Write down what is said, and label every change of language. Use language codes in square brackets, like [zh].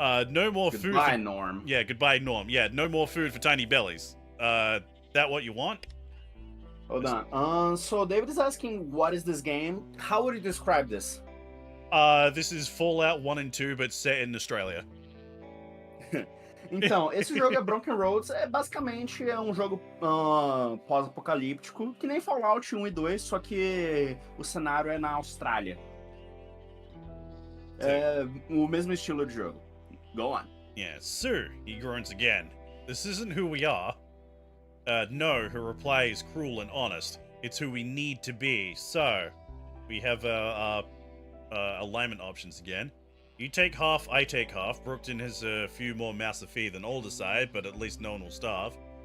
[en] No more food. Goodbye, Norm. Yeah, goodbye, Norm. Yeah, no more food for tiny bellies. That what you want? Hold on. So David is asking, what is this game? How would you describe this? This is Fallout 1 and 2, but set in Australia. [pt] Então, esse jogo é Broken Roads, basicamente é um jogo pós-apocalíptico, que nem Fallout 1 e 2, só que o cenário é na Austrália. É o mesmo estilo de jogo. [en] Go on. Yeah, Sue, he groans again. This isn't who we are. No, her reply is cruel and honest. It's who we need to be. So, we have alignment options again. You take half, I take half. Brookton has a few more mouths to feed than Alderside, but at least no one will starve.